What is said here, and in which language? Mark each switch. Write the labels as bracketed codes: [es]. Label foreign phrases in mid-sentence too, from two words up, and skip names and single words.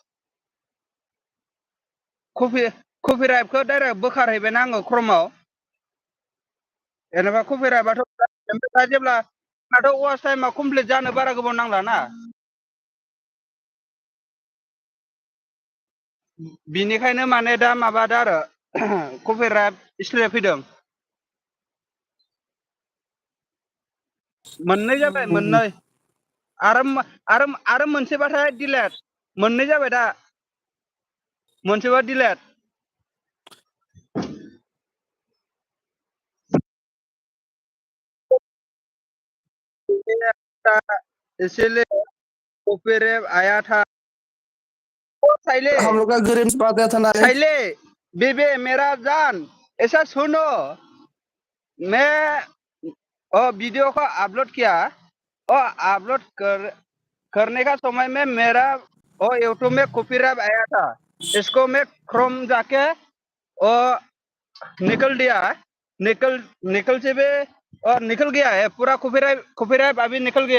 [brx] कपिराइटखौ डाइरेक्ट बोखारहैबायना आङो क्रमाव जेनेबा कपिराइटआथ' जेब्ला दाथ' वाच टाइमा कमप्लिट जानो बारा गोबाव नांलाना बिनिखायनो माने दा माबादो आरो कपिराइट स्ट्राइक फैदों मोननै जाबाय मोननै आरो मोनसेबाथाय दिलेट मोननै जाबाय दा मोनसेबा दिलेट [hi] इसीलिए कपिराइट आया था [brx] साइले [hi] हम लोग का गरीब बात है था ना साइले बेबे मेरा जान ऐसा सुनो मैं वीडियो को अपलोड किया और अपलोड करने का समय में मेरा और यूट्यूब में कॉपीराइट आया था, इसको मैं क्रोम जाके और निकल दिया, निकल से भी और निकल गया है पूरा कॉपीराइट अभी निकल गया।